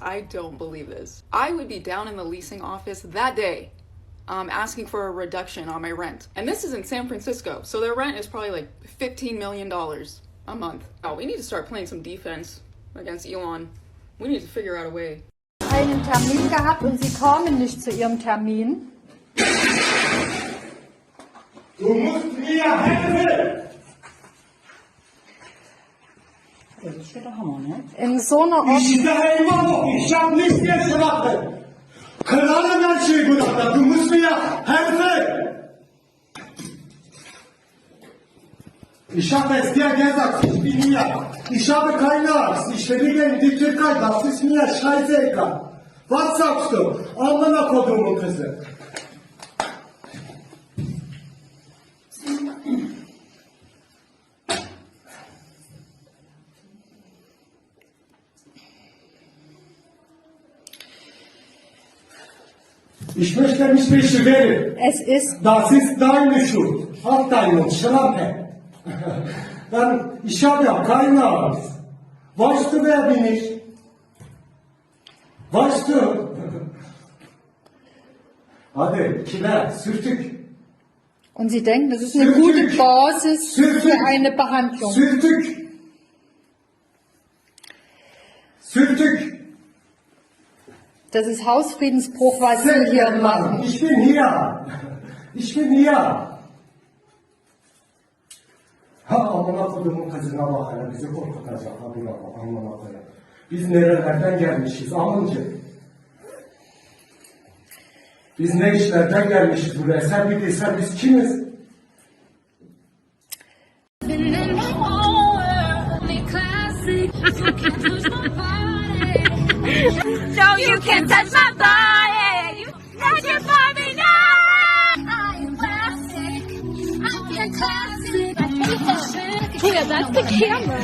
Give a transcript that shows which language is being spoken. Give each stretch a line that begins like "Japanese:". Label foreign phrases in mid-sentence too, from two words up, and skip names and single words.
English: I don't believe this. I would be down in the leasing office that day asking for a reduction on my rent. And this is in San Francisco, so their rent is probably like $15 million a month. Oh, we need to start playing some defense against Elon. We need to figure out a way.
German: Einen Termin gehabt und sie kamen nicht zu ihrem Termin. Du musst mir helfen! Das ist der Hammer, ne? In so einer Ich sage immer noch, ich hab nichts jetzt gemacht. Klare Menschen gemacht, du musst mir helfen! Ich habe es dir gesagt, ich bin hier. Ich habe keine Angst. Ich fliege in die Türkei, das ist mir scheißegal. Was sagst du?
Turkish: Amına kodumun kızı.
German: Ich möchte mich beschweren. Das ist deine Schuld. Auf deinen Schlampe. Dann, ich habe ja keine Angst. Weißt du, wer bin ich? Weißt du?
Turkish: Hadi, kime? Sürtük.
German: Und sie denken, das ist eine gute Basis für eine Behandlung.
Turkish: Sürtük. Sürtük.
German: Das ist Hausfriedensbruch, was sie hier machen. Ich bin hier. Ich bin hier.
Turkish: Ha amına kodumun kızına bak hele bizi korkutacak ha buna bak amına koyayım. Biz nerelerden gelmişiz amıncı. Biz ne işlerden gelmişiz buraya sen bir bilsen biz kimiz?
English: No, you can't touch my body. Touch your body now. I am classic. I am classic. Yeah, that's the camera.